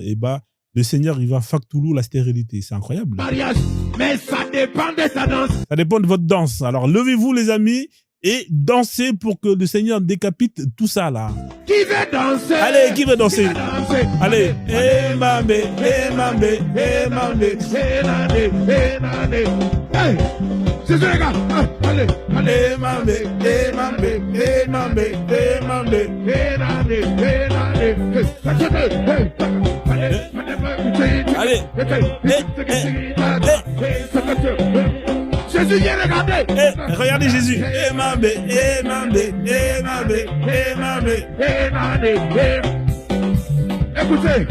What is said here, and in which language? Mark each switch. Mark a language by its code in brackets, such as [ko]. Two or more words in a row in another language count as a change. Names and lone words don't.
[fr] Et le Seigneur, il va Faktoulou la stérilité. C'est incroyable. Mariage, mais ça dépend de ta danse. Ça dépend de votre danse. Alors levez-vous les amis et dansez pour que le Seigneur décapite tout ça là. Qui veut danser? Allez, qui veut danser? Qui veut danser? Allez, eh mamé, eh mamé, eh mamé, eh nane, eh nane. Hey, c'est ça les gars. Allez, allez, eh mamé, eh mamé, eh mamé, eh mamé, eh nane, eh nane. allez, Jésus vient regarder. Regardez Jésus. Eh mamé, eh mamé, eh mamé, eh mamé, eh nane. Écoutez.